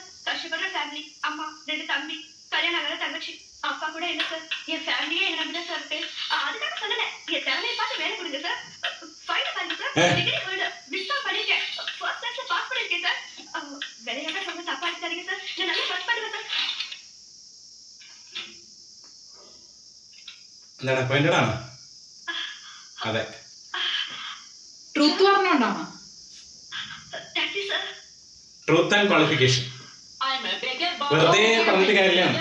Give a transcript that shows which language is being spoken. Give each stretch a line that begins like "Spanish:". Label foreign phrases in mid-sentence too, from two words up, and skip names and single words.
Tamil: கஷ்டப்படுற ஃபேமிலி, அம்மா 2 தம்பி, கல்யாணம் ஆகாத தங்கச்சி, அப்பா கூட இல்ல சார். என் ஃபேமிலியே என்ன நம்பிதான் சார் இருக்கு. அதுக்காக சொல்லல. என் ஃபேமிலியை பார்த்து வேலை கொடுங்க சார். ஃபைனல் பாருங்க சார்.
English: degree holder
Tamil: டிஸ்டர்ப் பண்ணிருக்கேன்.
English: first class
Tamil: பாஸ் பண்ணிருக்கேன் சார். வேலையாக ரொம்ப தப்பா எடுத்தாதீங்க சார். நான் நல்லா ஒர்க் பண்ணுவேன் சார்.
Malayalam: എന്താണ് അപ്പോയിന്റഡ് ആണോ? അതെ ട്രൂത്ത് പറഞ്ഞോണ്ടാണോ?
English: thank you sir. truth and qualification
Malayalam: വെറുതെ പറഞ്ഞിട്ട് കാര്യമില്ല.